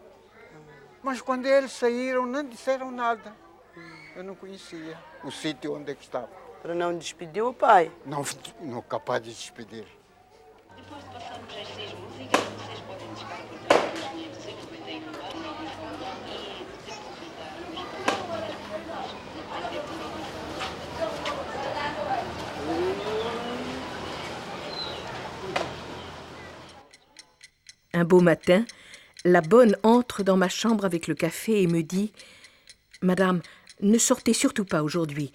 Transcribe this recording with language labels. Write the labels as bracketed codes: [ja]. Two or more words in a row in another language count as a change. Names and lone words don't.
[pt] Mas quando eles saíram, não disseram nada. Eu não conhecia o sítio onde é que estava. Para não despedir o pai? Não capaz de despedir. Depois de passarmos estas músicas, vocês podem descarregar o seu comentário [fr] Un beau matin, la bonne entre dans ma chambre avec le café et me dit « Madame, ne sortez surtout pas aujourd'hui.